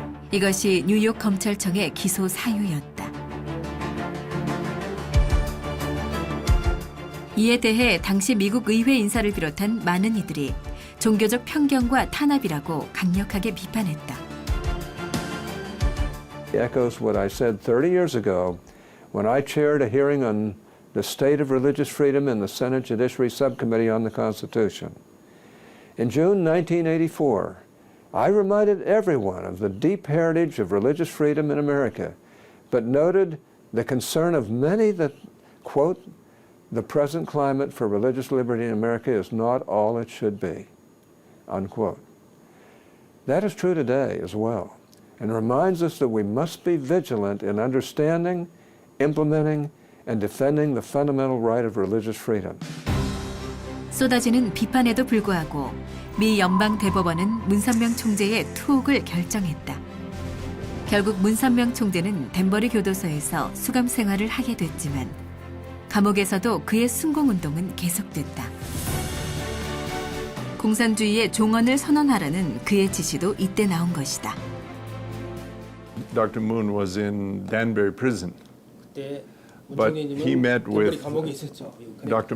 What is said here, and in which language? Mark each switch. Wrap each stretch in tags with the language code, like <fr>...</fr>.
<ko>이것이 뉴욕 검찰청의 기소 사유였다. 이에 대해 당시 미국 의회 인사를 비롯한 많은 이들이 종교적 편견과 탄압이라고 강력하게 비판했다.</ko> <en>It echoes what I said 30 years ago when I chaired a hearing on the state of religious freedom in the Senate Judiciary Subcommittee on the Constitution. In June 1984, I reminded everyone of the deep heritage of religious freedom in America, but noted the concern of many that, quote, the present climate for religious liberty in America is not all it should be, unquote. That is true today as well, and reminds us that we must be vigilant in understanding, implementing, and defending the fundamental right of religious freedom.</en> <ko>쏟아지는 비판에도 불구하고 미 연방 대법원은 문선명 총재의 투옥을 결정했다. 결국 문선명 총재는 댄버리 교도소에서 수감 생활을 하게 됐지만 감옥에서도 그의 순공운동은 계속됐다. 공산주의의 종언을 선언하라는 그의 지시도 이때 나온 것이다.</ko> <en>Dr. Moon was in Danbury prison, but he met with Dr.</en>